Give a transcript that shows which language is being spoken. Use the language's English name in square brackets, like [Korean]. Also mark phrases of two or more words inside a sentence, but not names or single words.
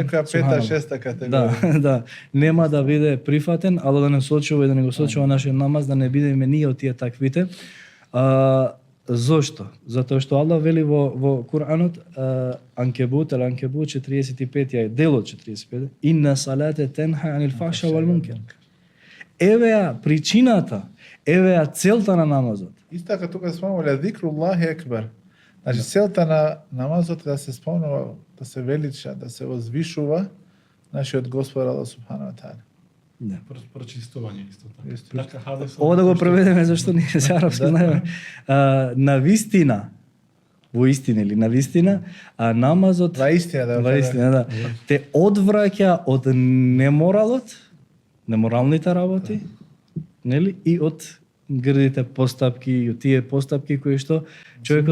[Macedonian] некоја пета, шеста категорија. Да, нема да биде прифатен, ало да не сочува и да не го сочува нашиот намаз, да не бидеме ние од тие таквите. Зошто? Затоа што Аллах вели во Куранот, Анкебут 45 делот 45, [Arabic] إن الصلاة تنهى عن الفحشاء والمنكر. [Macedonian] Евеа причината, евеа целта на намазот. Исто така тука спомнува [Arabic] ذكر الله أكبر. [Macedonian] Значи целта на намазот е да се спомнува, да се велича, да се возвишува нашиот Господар Аллах [Arabic] سبحانه وتعالى. [Macedonian] Да, прочистување исто така. Ова да го преведеме зашто ние се арапски знаеме. На вистина, во истина или на вистина, намазот Во истина, да. Те одвраќа од неморалот, неморалните работи, нели, и од грдите постапки, и од тие постапки кои што човекот